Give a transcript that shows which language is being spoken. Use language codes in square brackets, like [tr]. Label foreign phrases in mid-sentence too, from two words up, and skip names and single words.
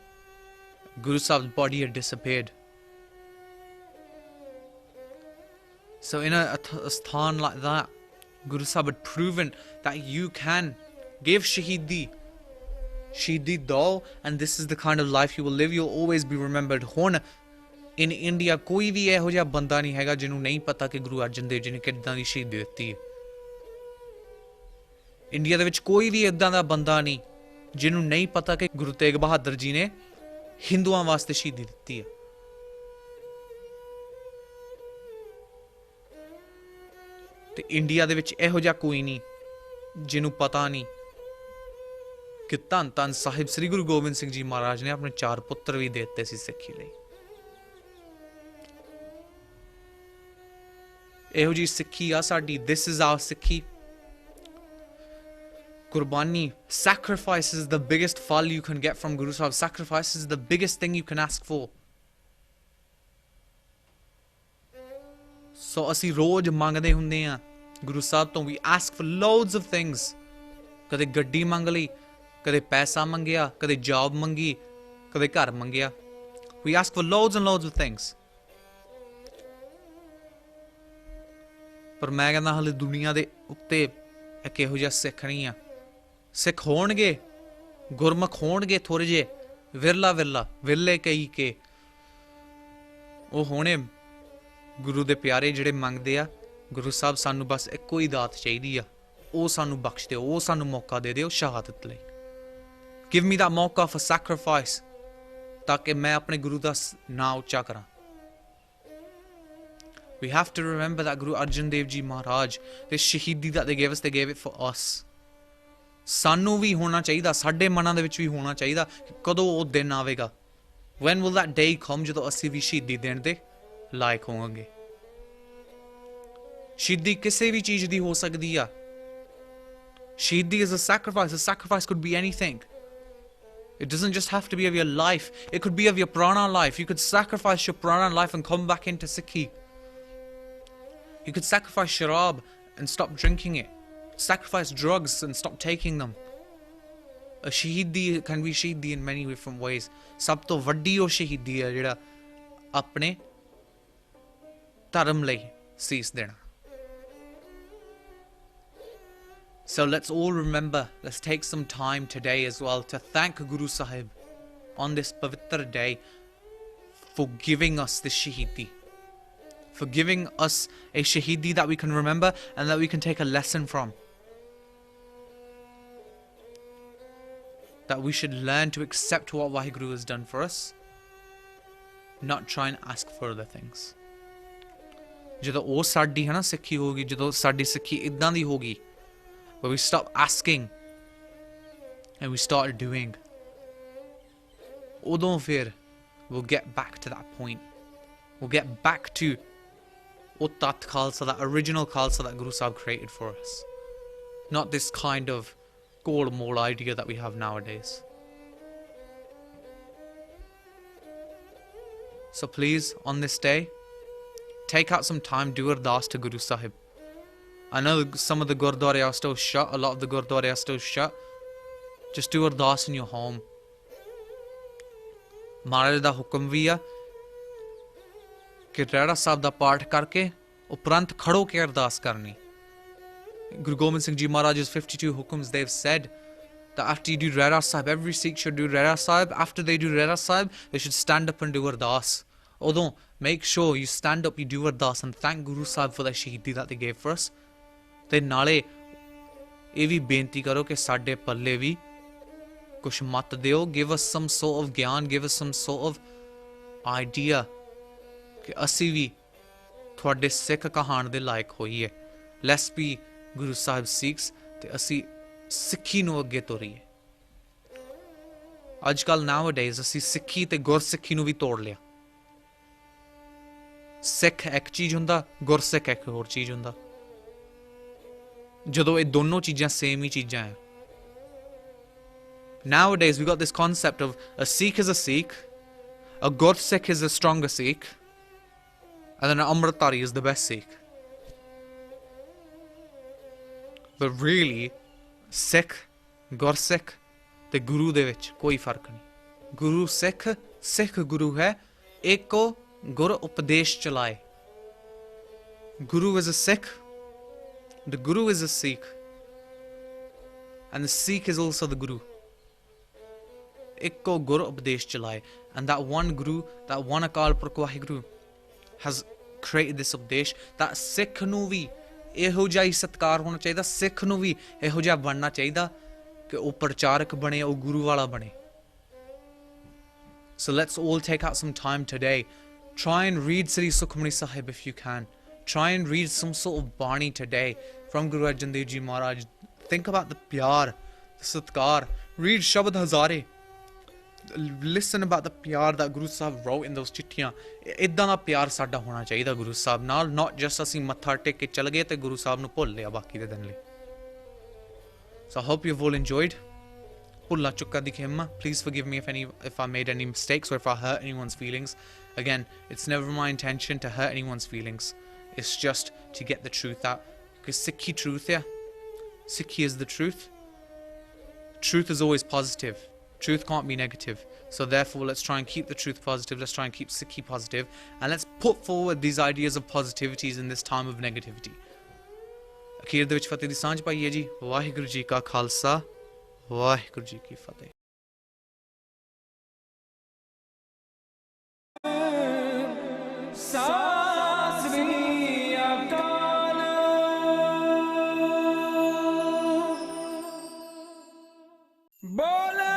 [en] Guru Sahib's body had disappeared. So in a sthan like that, Guru Sahib had proven that you can give Shaheedi do, and this is the kind of life you will live. You'll always be remembered. [pa] ਹੁਣ ਇਨ ਇੰਡੀਆ ਕੋਈ ਵੀ ਇਹੋ ਜਿਹਾ ਬੰਦਾ ਨਹੀਂ ਹੈਗਾ ਜਿਹਨੂੰ ਨਹੀਂ ਪਤਾ ਕਿ ਗੁਰੂ ਅਰਜਨ ਦੇਵ ਜੀ ਨੇ ਕਿਦਾਂ ਦੀ ਸ਼ਹੀਦੀ ਦਿੱਤੀ ਹੈ. ਇੰਡੀਆ ਦੇ ਵਿੱਚ ਕੋਈ ਵੀ ਇਦਾਂ ਦਾ ਬੰਦਾ ਨਹੀਂ ਜਿਹਨੂੰ ਨਹੀਂ ਪਤਾ ਕਿ ਗੁਰੂ ਤੇਗ ਬਹਾਦਰ ਜੀ ਨੇ ਹਿੰਦੂਆਂ ਵਾਸਤੇ ਸ਼ਹੀਦੀ ਦਿੱਤੀ ਹੈ. ਤੇ ਇੰਡੀਆ ਦੇ ਵਿੱਚ ਇਹੋ ਜਿਹਾ ਕੋਈ ਨਹੀਂ ਜਿਹਨੂੰ ਪਤਾ ਨਹੀਂ ਕਿ ਧੰਨ ਧੰਨ ਸਾਹਿਬ ਸ੍ਰੀ ਗੁਰੂ ਗੋਬਿੰਦ ਸਿੰਘ ਜੀ ਮਹਾਰਾਜ ਨੇ ਆਪਣੇ 4 ਪੁੱਤਰ ਵੀ ਦੇ ਦਿੱਤੇ ਸੀ ਸਿੱਖੀ ਲਈ. ਇਹੋ ਜੀ ਸਿੱਖੀ ਆ ਸਾਡੀ. [en] This is our ਸਿੱਖੀ. Qurbani, sacrifice is the biggest fal you can get from Guru Sahib. Sacrifice is the biggest thing you can ask for. [pa] So ਅਸੀਂ ਰੋਜ਼ ਮੰਗਦੇ ਹੁੰਦੇ ਆ ਗੁਰੂ ਸਾਹਿਬ ਤੋਂ. [en] We ask for loads of things. [pa] ਕਦੇ ਗੱਡੀ ਮੰਗ ਲਈ, ਕਦੇ ਪੈਸਾ ਮੰਗਿਆ, ਕਦੇ ਜੌਬ ਮੰਗੀ, ਕਦੇ ਘਰ ਮੰਗਿਆ. [en] We ask for loads and loads of things. [pa] ਪਰ ਮੈਂ ਕਹਿੰਦਾ ਹਾਲੇ ਦੁਨੀਆ ਦੇ ਉੱਤੇ ਇੱਕ ਇਹੋ ਜਿਹਾ ਸਿੱਖ ਨਹੀਂ ਆ. ਸਿੱਖ ਹੋਣਗੇ, ਗੁਰਮੁਖ ਹੋਣਗੇ ਥੋੜ੍ਹੇ ਜਿਹੇ, ਵਿਰਲੇ ਕਈ ਕੇ ਉਹ ਹੋਣੇ ਗੁਰੂ ਦੇ ਪਿਆਰੇ ਜਿਹੜੇ ਮੰਗਦੇ ਆ ਗੁਰੂ ਸਾਹਿਬ ਸਾਨੂੰ ਬਸ ਇੱਕੋ ਹੀ ਦਾਤ ਚਾਹੀਦੀ ਆ, ਉਹ ਸਾਨੂੰ ਬਖਸ਼ ਦਿਓ, ਉਹ ਸਾਨੂੰ ਮੌਕਾ ਦੇ ਦਿਓ ਸ਼ਹਾਦਤ ਲਈ. [en] Give me that mauka for sacrifice, [pa] ਤਾਂਕਿ ਮੈਂ ਆਪਣੇ ਗੁਰੂ ਦਾ ਨਾਮ ਉੱਚਾ ਕਰਾਂ. [en] We have to remember that Guru Arjan Dev Ji Maharaj, this Shaheedi that they gave it for us. [pa] ਸਾਨੂੰ ਭੀ ਹੋਣਾ ਚਾਹੀਦਾ, ਸਾਡੇ ਮਨਾਂ ਦੇ ਵਿੱਚ ਭੀ ਹੋਣਾ ਚਾਹੀਦਾ ਕਿ ਕਦੋਂ ਉਹ ਦਿਨ ਆਵੇਗਾ. [en] When will that day come [pa] ਜਦੋਂ ਅਸੀਂ ਵੀ ਸ਼ਹੀਦੀ ਦੇਣ ਦੇ ਲਾਇਕ ਹੋਵਾਂਗੇ? ਸ਼ਹੀਦੀ ਕਿਸੇ ਵੀ ਚੀਜ਼ ਦੀ ਹੋ ਸਕਦੀ ਆ. [en] Shaheedi is a sacrifice. A sacrifice could be anything. It doesn't just have to be of your life. It could be of your prana life. You could sacrifice your prana life and come back into Sikhi. You could sacrifice sharab and stop drinking it. Sacrifice drugs and stop taking them. A Shaheedi can be Shaheedi in many different ways. [pa] ਸਭ ਤੋਂ ਵੱਡੀ ਉਹ ਸ਼ਹੀਦੀ ਹੈ ਜਿਹੜਾ ਆਪਣੇ ਧਰਮ ਲਈ ਸੀਸ ਦੇਣਾ. [en] So let's all remember, let's take some time today as well to thank Guru Sahib on this pavitra day for giving us this Shaheedi. For giving us a Shaheedi that we can remember and that we can take a lesson from. That we should learn to accept what Vaheguru has done for us, not try and ask for other things. [pa] ਜਦੋਂ ਉਹ ਸਾਡੀ ਹੈ ਨਾ ਸਿੱਖੀ ਹੋਗੀ, ਜਦੋਂ ਸਾਡੀ ਸਿੱਖੀ ਇਦਾਂ ਦੀ ਹੋਗੀ, [en] where we stop asking and we start doing, [pa] ਉਦੋਂ ਫਿਰ [en] we'll get back to that point. We'll get back to [pa] ਉਹ ਤੱਤ ਖਾਲਸਾ, [en] that original Khalsa that Guru Sahib created for us. Not this kind of goal-mole idea that we have nowadays. So please, on this day, take out some time, do ardas to Guru Sahib. I know some of the Gurdwara are still shut, a lot of the Gurdwara are still shut. Just do ardas in your home. [pa] ਮਹਾਰਾਜ ਦਾ ਹੁਕਮ ਵੀ ਆ ਕਿ ਰਹਿਰਾ ਸਾਹਿਬ ਦਾ ਪਾਠ ਕਰਕੇ ਉਪਰੰਤ ਖੜੋ ਕੇ ਅਰਦਾਸ ਕਰਨੀ. [en] Guru Gobind Singh Ji Maharaj's 52 hukums, they've said that after you do Rehra Sahib, every Sikh should do Rehra Sahib. After they do Rehra Sahib, they should stand up and do ardas. Although, make sure you stand up, you do ardas and thank Guru Sahib for the Shaheedi that they gave for us. [pa] ਤੇ ਨਾਲੇ ਇਹ ਵੀ ਬੇਨਤੀ ਕਰੋ ਕਿ ਸਾਡੇ ਪੱਲੇ ਵੀ ਕੁਛ ਮਤ ਦਿਓ. [en] Give us some sort of ਗਿਆਨ, give us some sort of idea [pa] ਕਿ ਅਸੀਂ ਵੀ ਤੁਹਾਡੇ ਸਿੱਖ ਕਹਾਣ ਦੇ ਲਾਇਕ ਹੋਈਏ. [en] Let's be Guru Sahib Sikhs [pa] ਤੇ ਅਸੀਂ ਸਿੱਖੀ ਨੂੰ ਅੱਗੇ ਤੋਰੀਏ. ਅੱਜ ਕੱਲ nowadays ਅਸੀਂ ਸਿੱਖੀ ਤੇ ਗੁਰਸਿੱਖੀ ਨੂੰ ਵੀ ਤੋੜ ਲਿਆ. ਸਿੱਖ ਇੱਕ ਚੀਜ਼ ਹੁੰਦਾ, ਗੁਰਸਿੱਖ ਇੱਕ ਹੋਰ ਚੀਜ਼ ਹੁੰਦਾ, ਜਦੋਂ ਇਹ ਦੋਨੋਂ ਚੀਜ਼ਾਂ ਸੇਮ ਹੀ ਚੀਜ਼ਾਂ ਹੈ. [en] Nowadays we got this concept of a Sikh is a Sikh, a Gursikh is a stronger Sikh, and then an Amritdhari is the best Sikh. But really, [pa] Sikh, Gursikh ਤੇ ਗੁਰੂ ਦੇ ਵਿੱਚ ਕੋਈ ਫਰਕ ਨਹੀਂ. ਗੁਰੂ ਸਿੱਖ, ਸਿੱਖ ਗੁਰੂ ਹੈ, ਏਕੋ ਗੁਰ ਉਪਦੇਸ਼ ਚਲਾਏ. [en] Guru is a Sikh, the Guru is a Sikh, and the Sikh is also the Guru. [pa] ਏਕੋ ਗੁਰ ਉਪਦੇਸ਼ ਚਲਾਏ. [en] And that one Guru, that one Akaal Purkh Vaheguru has created this Upadesh, that [pa] ਸਿੱਖ ਨੂੰ ਵੀ ਇਹੋ ਜਿਹਾ ਹੀ ਸਤਕਾਰ ਹੋਣਾ ਚਾਹੀਦਾ, ਸਿੱਖ ਨੂੰ ਵੀ ਇਹੋ ਜਿਹਾ ਬਣਨਾ ਚਾਹੀਦਾ ਕਿ ਉਹ ਪ੍ਰਚਾਰਕ ਬਣੇ, ਉਹ ਗੁਰੂ ਵਾਲਾ ਬਣੇ. [en] So let's all take out some time today. Try and read Sri Sukhmani Sahib if you can. Try and read some sort of Bani today from Guru Arjan Dev Ji Maharaj. Think about the pyar, the satkar. Read Shabad Hazare. Listen about the pyar that Guru Sahib wrote in those chittiyan. [pa] ਇੱਦਾਂ ਦਾ ਪਿਆਰ ਸਾਡਾ ਹੋਣਾ ਚਾਹੀਏ ਗੁਰੂ ਸਾਹਿਬ ਨਾਲ, [en] not just [pa] ਅਸੀਂ ਮੱਥਾ ਟੇਕ ਕੇ ਚਲ ਗਏ ਤੇ ਗੁਰੂ ਸਾਹਿਬ ਨੂੰ ਭੁੱਲ ਲਿਆ ਬਾਕੀ ਦੇ ਦਿਨ ਲਈ. [en] So I hope you've all enjoyed. [pa] ਭੁੱਲਾਂ ਚੁੱਕਾਂ ਦੀ ਖਿਮਾ. [en] Please forgive me if I made any mistakes or if I hurt anyone's feelings. Again, it's never my intention to hurt anyone's feelings. It's just to get the truth out. Because Sikhi truth, yeah. Sikhi is the truth. Truth is always positive. Truth can't be negative. So therefore, let's try and keep the truth positive. Let's try and keep Sikhi positive. And let's put forward these ideas of positivities in this time of negativity. [pa] ਅਖੀਰ ਦੇ ਵਿੱਚ ਫਤਿਹ ਦੀ ਸਾਂਝ ਪਾਈਏ ਜੀ. ਵਾਹਿਗੁਰੂ ਜੀ ਕਾ ਖਾਲਸਾ, ਵਾਹਿਗੁਰੂ ਜੀ ਕੀ ਫਤਿਹ. ਸ੍ਰੀ ਅਕਾਲ.